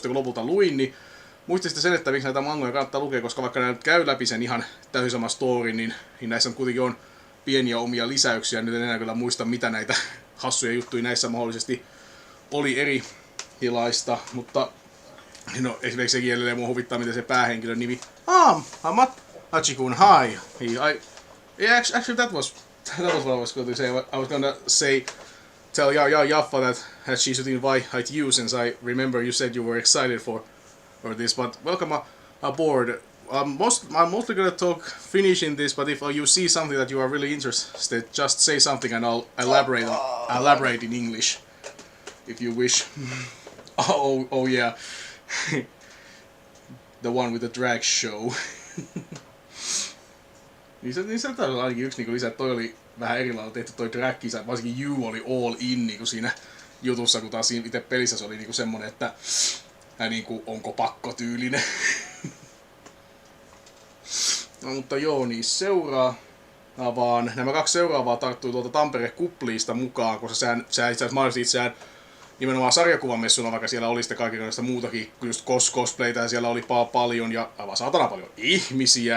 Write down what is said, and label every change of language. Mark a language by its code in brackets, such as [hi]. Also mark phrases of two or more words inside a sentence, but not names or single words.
[fi] Sitten kun lopulta luin, niin muistin sitten sen, että miksi näitä mangoja kannattaa lukea, koska vaikka nämä nyt käy läpi sen ihan täysin sama story, niin näissä on kuitenkin on pieniä omia lisäyksiä. Nyt en enää kyllä muista, mitä näitä hassuja juttuja näissä mahdollisesti oli erilaista, mutta no esimerkiksi sekin edelleen mua huvittaa, miten se päähenkilön nimi Hachikun, [en] hi. Yeah, actually that was what I was going to say. I was gonna tell Jaffa that she should invite you, since I remember you said you were excited for this, but welcome aboard. I'm mostly gonna talk Finnish in this, but if you see something that you are really interested, just say something and I'll elaborate in English, if you wish. oh yeah. The one with the drag show. [fi] niin se on ainakin yksi niin lisä, että toi oli vähän eri lailla tehty toi drag-kisa, varsinkin You oli [en] all in [fi] niin siinä jutussa, kun taas itse pelissä se oli niin semmonen, että niin kuin, onko pakko tyylinen. No mutta joo, niin seuraavaan. Nämä 2 seuraavaa tarttui tuolta Tampere-kupliista mukaan, koska sehän itse asiassa mainitsi itseään nimenomaan sarjakuvamessuna, vaikka siellä oli sitten kaikenlaista muutakin, just cosplaytä siellä oli paljon ja aivan saatana paljon ihmisiä.